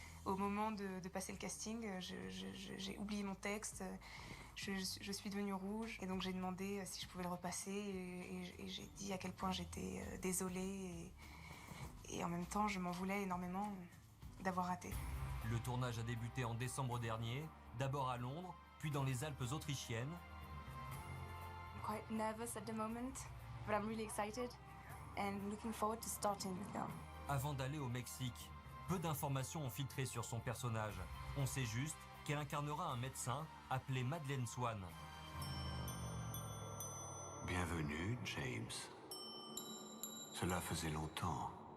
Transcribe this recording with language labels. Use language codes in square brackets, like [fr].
[fr] Au moment de passer le casting, j'ai oublié mon texte, je suis devenue rouge, et donc j'ai demandé si je pouvais le repasser, et j'ai dit à quel point j'étais désolée, et en même temps je m'en voulais énormément d'avoir raté. Le tournage a débuté en décembre dernier, d'abord à Londres, puis dans les Alpes autrichiennes. [en] I'm quite nervous at the moment, but I'm really excited and looking forward to starting the film. [fr] Avant d'aller au Mexique, peu d'informations ont filtré sur son personnage. On sait juste qu'elle incarnera un médecin appelé Madeleine Swan. Bienvenue, James. Cela faisait longtemps.